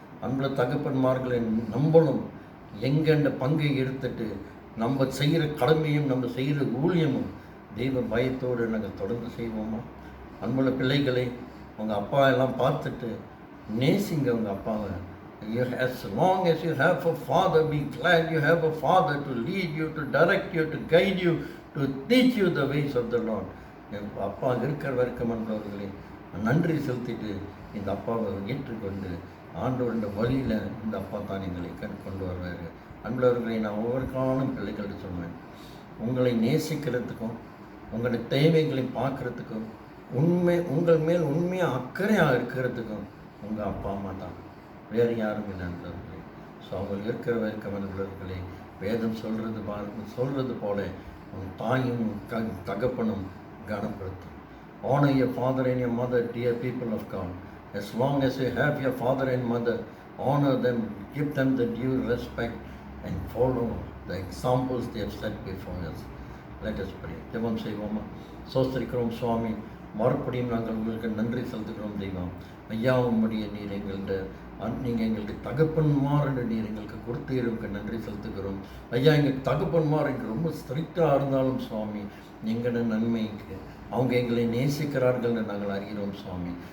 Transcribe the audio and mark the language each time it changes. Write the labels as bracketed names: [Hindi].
[Tamil] அன்புள்ள தகப்பன்மார்களை நம்மளும் எங்கெண்ட பங்கை எடுத்துட்டு நம்ம செய்கிற கடமையும் நம்ம செய்கிற ஊழியமும் தெய்வ பயத்தோடு நாங்கள் தொடர்ந்து செய்வோமா? அன்புள்ள பிள்ளைகளை, உங்கள் அப்பா எல்லாம் பார்த்துட்டு நேசிங்க உங்கள் அப்பாவை. [English] As long as you have a father, be glad you have a father to lead you, to direct you, to guide you, to teach you the ways of the Lord. [Tamil] என் அப்பா இருக்கிற வரைக்கும் அன்பவர்களே நன்றி செலுத்திட்டு இந்த அப்பாவை ஏற்றுக்கொண்டு ஆண்டவருடைய வழியில் இந்த அப்பா தான் எங்களை கொண்டு வருவார். அன்பவர்களை நான் ஒவ்வொரு காலம் பிள்ளைகள்கிட்ட சொல்வேன், உங்களை நேசிக்கிறதுக்கும் உங்களுடைய தேவைகளை பார்க்குறதுக்கும் உங்கள் மேல் உண்மையாக அக்கறையாக இருக்கிறதுக்கும் உங்கள் அப்பா அம்மா தான், வேறு யாரும் இல்லை நண்பர்களே. ஸோ அவங்க இருக்கிற வரைக்கும் நண்பர்களே, வேதம் சொல்கிறது போல உன் தாயும் தகப்பனும் கனப்படுத்தும். [English] Honor your father and your mother, dear people of God. As long as you have your father and mother, honor them, give them the due respect and follow the examples they have set before us. Let us pray. [Tamil] ஜெபம் செய்வோமா? சோஸ்திரிக்கிறோம் சுவாமி, மறுபடியும் நாங்கள் உங்களுக்கு நன்றி செலுத்துகிறோம் தெய்வம். ஐயா, உம்முடைய நீர் நீங்கள் எங்களுக்கு தகப்பன்மார் நீர் எங்களுக்கு கொடுத்தீருக்கு நன்றி செலுத்துகிறோம். ஐயா, எங்கள் தகப்பன்மார் எங்களுக்கு ரொம்ப ஸ்ட்ரிக்டாக இருந்தாலும் சுவாமி, எங்களோட நன்மைக்கு அவங்க எங்களை நேசிக்கிறார்கள்னு நாங்கள் அறிகிறோம் சுவாமி.